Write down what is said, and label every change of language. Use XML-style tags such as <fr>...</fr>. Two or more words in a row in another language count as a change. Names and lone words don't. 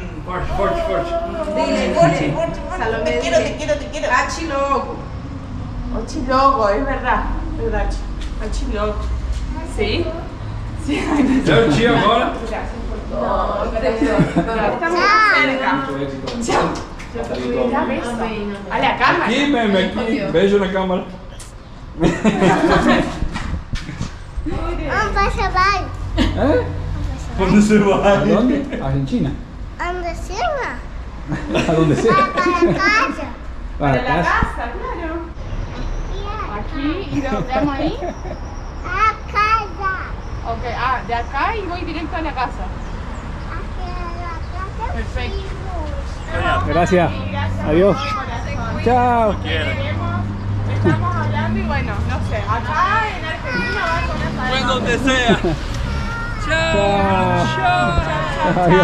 <pt>Forte, forte, forte.</pt> <es>Dile. Salomé, te quiero. Hachi loco. Hachi loco, es verdad. Hachi loco. ¿Sí? Sí.</es> <pt>Dá o tio agora.</pt> <es>Estamos cerca. Chao. A la cámara.</es> <pt>Aqui, meme, aqui. Beijo na câmera. Vamos para trabalho. ¿Eh? Onde você vai?</pt> <es>¿A dónde? Argentina.</es> <pt>Anda cima.</pt> <es>A donde sea. Para casa. Para Para la casa. casa, claro. Aquí y doblamos ahí. A casa. Ok, de acá y voy directo a la casa.</es> <pt>Aqui é a casa.</pt> <es>Perfecto. Gracias. Adiós. Chao. Estamos hablando y bueno, no sé, acá en Argentina va con esa</es> <pt>Vai</pt> <es>donde sea. Chao. Chao. Adiós.</es>